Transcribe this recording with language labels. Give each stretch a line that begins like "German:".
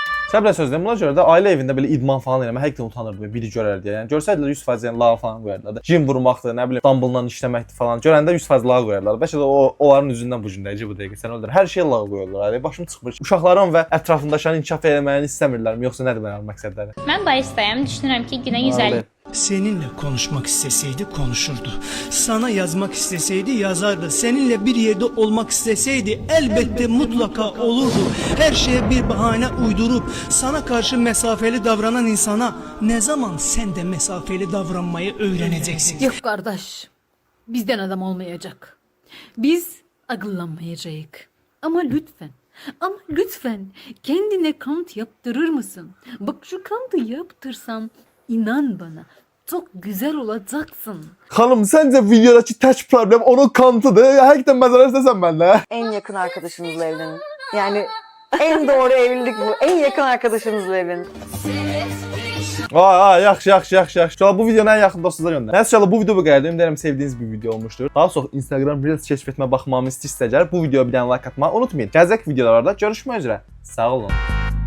Azerbaijani: Səbrə sözləyim, buna görə də ailə evində belə idman falan eləmək həqiqətən utanırdım, biri görər deyə. Yəni görsəydilər 100% yəni lağa falan qoyarlar. Jim vurmaqdır, nə bilim, dumbbell'la işləməkdir falan. Görəndə 100% lağa qoyarlar. Bəlkə də onların üzündən bu gündəci bu dəqiqə sən öldür. Hər şey lağa qoyurlar. Ay başım çıxmır. Uşaqların və ətrafındaşların inkişaf etməyini istəmirlərmi, yoxsa nədir mənim məqsədləri? Mən baristayam. Düşünürəm ki, günə 150.
Turkish: Seninle konuşmak isteseydi konuşurdu. Sana yazmak isteseydi yazardı. Seninle bir yerde olmak isteseydi elbette mutlaka olurdu. Her şeye bir bahane uydurup sana karşı mesafeli davranan insana ne zaman sen de mesafeli davranmayı öğreneceksin? Yok kardeş, bizden adam olmayacak. Biz akıllanmayacağız. Ama lütfen kendine kant yaptırır mısın? Bak şu kantı yaptırsan inan bana çok güzel olacaksın.
Azerbaijani: Xanım, səncə videodakı tək problem onun kantıdır? Həqiqətən məzələr istəsən məndə.
Turkish: En yakın arkadaşınızla evlenin. Yani en doğru evlilik bu. En yakın arkadaşınızla evlenin.
Azerbaijani: Yaxşı. Bu videonu ən yaxın dostunuza göndər. Nəticədə bu video bu qədərdir. Ümid edirəm sevdiyiniz bir video olmuşdur. Daha çox Instagram Reels keşf etmə baxmamı istəyirsələr bu videoya bir dənə like atmağı unutmayın. Gələcək videolarda görüşmək üzrə. Sağ olun.